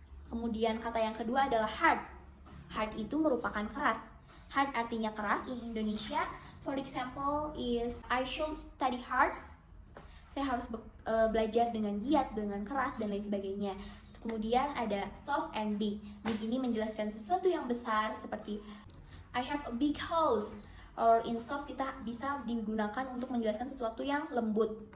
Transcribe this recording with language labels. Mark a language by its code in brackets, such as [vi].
[id] Kemudian kata yang kedua adalah hard. Hard itu merupakan keras. Hard artinya keras [en] in Indonesia. For example is I should study hard. [id] Saya harus belajar dengan giat, dengan keras, dan lain sebagainya. Kemudian ada [en] soft and big. [id] Big ini menjelaskan sesuatu yang besar, seperti [en] I have a big house. Or in soft [id] kita bisa digunakan untuk menjelaskan sesuatu yang lembut.